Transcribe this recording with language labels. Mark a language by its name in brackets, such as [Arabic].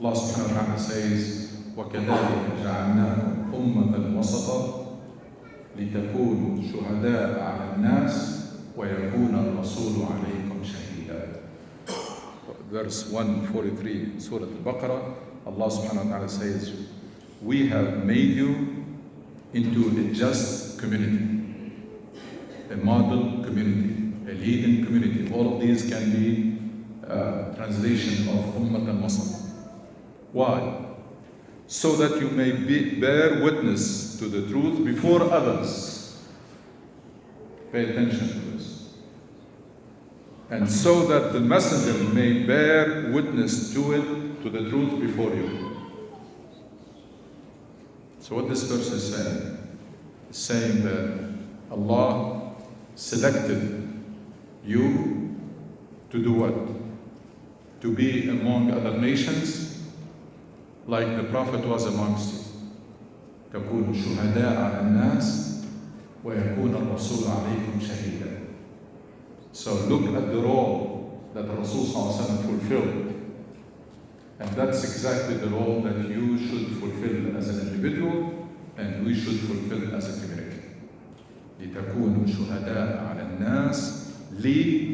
[English] Allah subhanahu wa ta'ala says, [Arabic] وَكَذَلِكَ جَعَلْنَاكُمْ أُمَّةً وَسَطًا لِتَكُونُوا شُهَدَاءَ عَلَى النَّاسِ وَيَكُونَ الرَّسُولُ عَلَيْكُمْ شَهِيدًا. [English] Verse 143, Surah Al-Baqarah, Allah subhanahu wa ta'ala says, we have made you into a just community, a model community, a leading community. All of these can be translation of Ummah al-Wasat. Why? So that you may bear witness to the truth before others. Pay attention to this. And so that the messenger may bear witness to it, to the truth before you. So what this verse is saying? It's saying that Allah selected you to do what? To be among other nations, like the Prophet was amongst you. [Arabic] تكونوا شهداء على الناس ويكون الرسول عليكم شهيدا. [English] So look at the role that the Rasul fulfilled. And that's exactly the role that you should fulfill as an individual and we should fulfill as a community. [Arabic] لِتَكُونُوا شُهَدَاءَ عَلَى النَّاسِ.